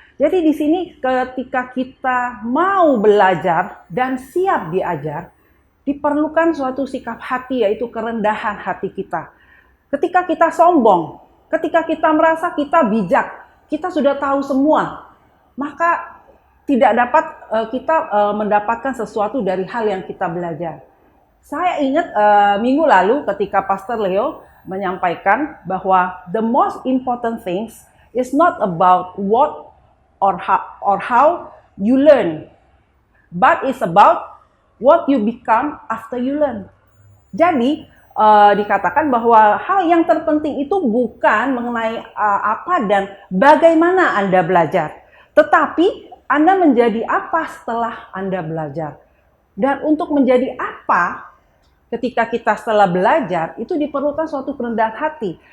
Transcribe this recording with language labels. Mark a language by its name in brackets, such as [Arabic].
[Indonesian] Jadi di sini ketika kita mau belajar dan siap diajar, diperlukan suatu sikap hati, yaitu kerendahan hati kita. Ketika kita sombong, ketika kita merasa kita bijak, kita sudah tahu semua, maka tidak dapat kita mendapatkan sesuatu dari hal yang kita belajar. Saya ingat minggu lalu ketika Pastor Leo menyampaikan bahwa [English] the most important things is not about what or how you learn, but it's about what you become after you learn. [Indonesian] Jadi dikatakan bahwa hal yang terpenting itu bukan mengenai apa dan bagaimana Anda belajar, tetapi Anda menjadi apa setelah Anda belajar. Dan untuk menjadi apa ketika kita setelah belajar, itu diperlukan suatu kerendahan hati.